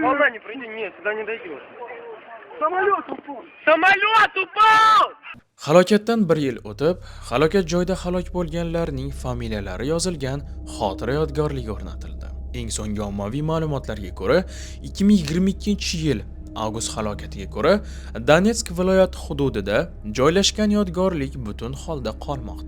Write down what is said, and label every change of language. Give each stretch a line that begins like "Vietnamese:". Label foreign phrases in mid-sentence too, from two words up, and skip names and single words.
Russian: Волна не пройдет, нет, сюда не дойдет. Самолет упал! Самолет упал!
Uzbek: Halokatdan 1 yil o'tib, halokat joyida halok bo'lganlarning familiyalari yozilgan xotira yodgorligi o'rnatildi. Eng so'nggi ommaviy ma'lumotlarga ko'ra, 2022-yil avgust halokatiga ko'ra, Donetsk viloyati hududida joylashgan yodgorlik butun holda qolmoqda.